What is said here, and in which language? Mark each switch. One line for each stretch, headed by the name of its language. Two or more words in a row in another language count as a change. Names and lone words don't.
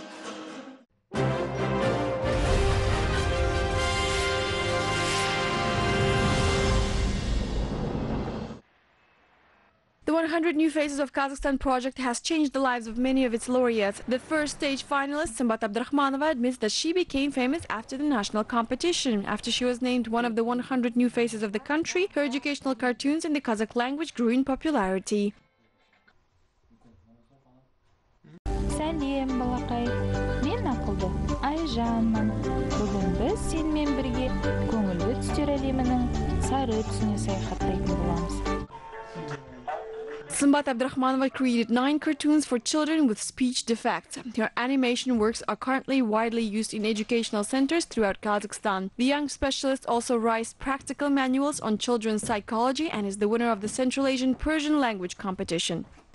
English: The 100 New Faces of Kazakhstan project has changed the lives of many of its laureates. The first stage finalist, Sambat Abdurrahmanova, admits that she became famous after the national competition. After she was named one of the 100 New Faces of the country, her educational cartoons in the Kazakh language grew in popularity.
Kazakh: Сәлем, балақай. Мен ақылды Айжанмын. Бүгін біз сенімен бірге көңілді түстер әлемінің сары түсіне саяхаттайтын боламыз.
English: Sambat Abdurrahmanova created 9 cartoons for children with speech defects. Her animation works are currently widely used in educational centers throughout Kazakhstan. The young specialist also writes practical manuals on children's psychology and is the winner of the Central Asian Persian language competition.